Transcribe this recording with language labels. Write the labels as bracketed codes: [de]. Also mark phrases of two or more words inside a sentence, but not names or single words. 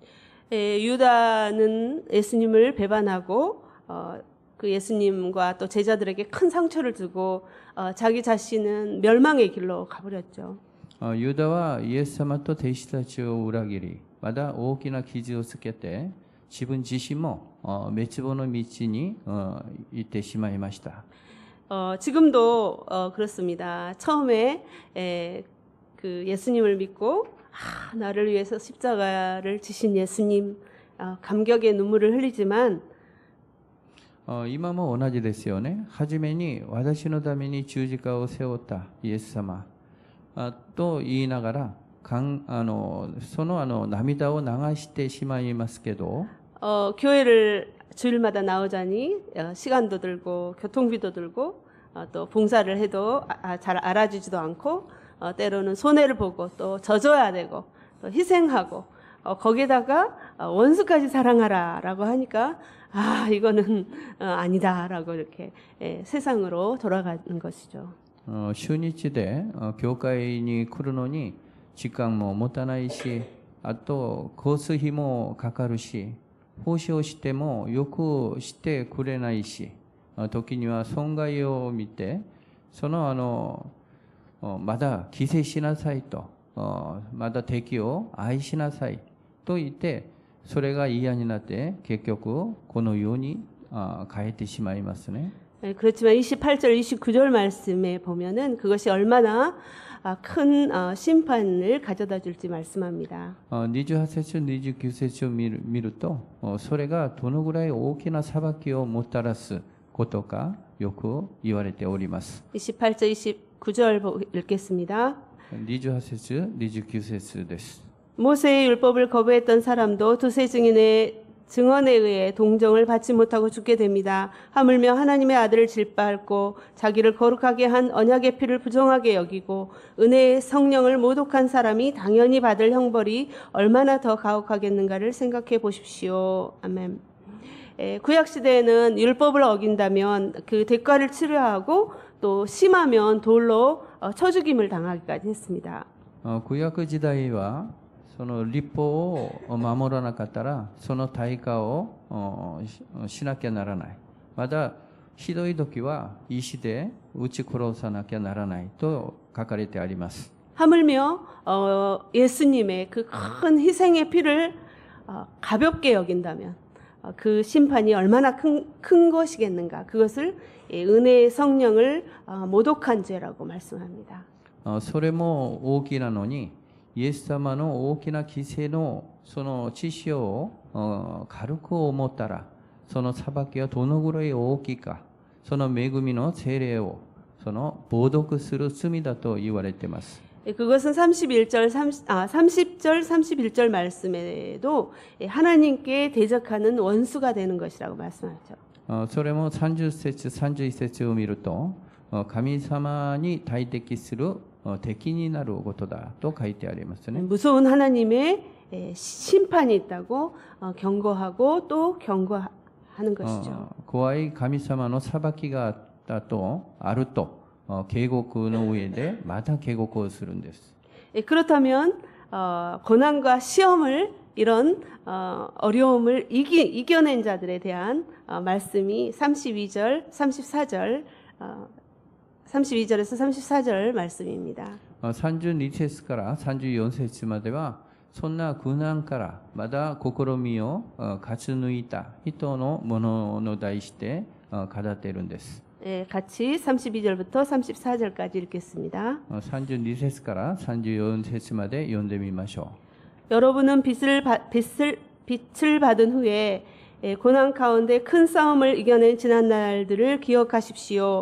[ko] 유다는 예수님을 배반하고 그 예수님과 또 제자들에게 큰 상처를 주고 자기 자신은 멸망의 길로 가버렸죠. [ja] ユダはイエス様と弟子たちを裏切り、また大きな傷をつけて自分自身も滅亡の道に行ってしまいました。 [ko] 지금도 그렇습니다. 처음에 그 예수님을 믿고 나를 위해서 십자가를 지신 예수님 감격의 눈물을 흘리지만 [ja] 今も同じですよね。はじめに私のために十字架を背負ったイエス様と言いながらその涙を流してしまいますけど [ko] 교회를 주일마다 나오자니 시간도 들고 교통비도 들고 또 봉사를 해도 잘 알아주지도 않고 때로는 손해를 보고 또 져줘야 되고 또 희생하고 거기다가 원수까지 사랑하라라고 하니까 이거는 아니다라고 이렇게 세상으로 돌아가는 것이죠. [ja] 週日で教会に来るのに時間も持たないし、あと交通費もかかるし、奉仕をしてもよくしてくれないし、時には損害を見て、まだ帰省しなさいと、まだ敵を愛しなさいと言って、それが嫌になって結局このように変えてしまいますね。 [ko] 그렇지만 28절, 29절 말씀에 보면은 그것이 얼마나 큰 심판을 가져다 줄지 말씀합니다. [ja] 28 節、29節を見ると、それがどのぐらい大きな裁きをもたらすことかよく言われております。 [ko] 28절, 29절 읽겠습니다. [ja] 28 節、29節です。 [ko] 모세의 율법을 거부했던 사람도 두세 증인의 증언에 의해 동정을 받지 못하고 죽게 됩니다. 하물며 하나님의 아들을 질투하고 자기를 거룩하게 한 언약의 피를 부정하게 여기고 은혜의 성령을 모독한 사람이 당연히 받을 형벌이 얼마나 더 가혹하겠는가를 생각해 보십시오. 아멘. 구약 시대에는 율법을 어긴다면 그 대가를 치러야 하고 또 심하면 돌로 쳐죽임을 당하기까지 했습니다. [ja] 旧約時代はその律法を守らなかったらその対価をしなきゃならない。またひどい時は石で撃ち殺さなきゃならないと書かれてあります。 [ko] 하물며 예수님의 그 큰 희생의 피를 가볍게 여긴다면 그 심판이 얼마나 큰 것이겠는가. 그것을 은혜의 성령을 모독한 죄라고 말씀합니다. [ja] それも大きなのにイエス様の大きな犠牲のその知識を軽く思ったらその裁きはどのぐらい大きいか、その恵みの聖霊をその冒涜する罪だと言われています。 [ko] 그것은 30절, 31절 말씀에도 하나님께 대적하는 원수가 되는 것이라고 말씀하죠. [ja] それも30節、31節を見ると神様に対敵する敵になることだと書いてありますね。 [ko] 무서운 하나님의 심판이 있다고 경고하고 또 경고하는 것이죠. [ja] 怖い神様の裁きがあると警告の上でまた警告をするんです。 [ko] 그렇다면 고난과 시험을 이런 어려움을 이겨낸 자들에 대한 말씀이 32절, 34절 32절에서 34절 말씀입니다. [ja] 32 節から34節まではそんな苦難からまだ試みを勝ち抜いた人のものを題して語っているんです。 [ko] 같이 32절부터 34절까지 읽겠습니다. [ja] 32 節から34節まで読んでみましょ [ko] 여러분은 빛을 받은 후에 고난 가운데 큰 싸움을 이겨낸 지난 날들을 기억하십시오.